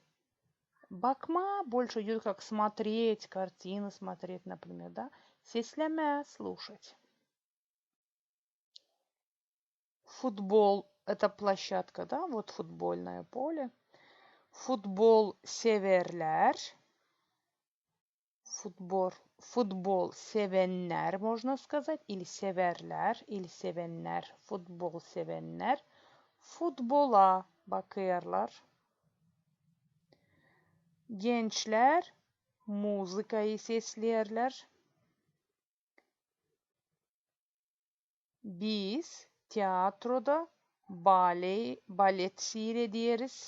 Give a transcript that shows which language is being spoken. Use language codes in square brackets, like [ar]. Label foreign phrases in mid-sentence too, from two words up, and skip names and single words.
[ru] Бакма больше идет как смотреть, картины смотреть, например, да. Сеслеме – слушать. Футбол– это площадка, да, вот футбольное поле. [gag] Футбол severler. Futbol sevenler [ru] можно сказать, [gag] или severler, или sevenler, futbol sevenler. Futbola bakıyorlar. Gençler muzikayı seslerler. Biz tiyatroda balet seyrediyoruz.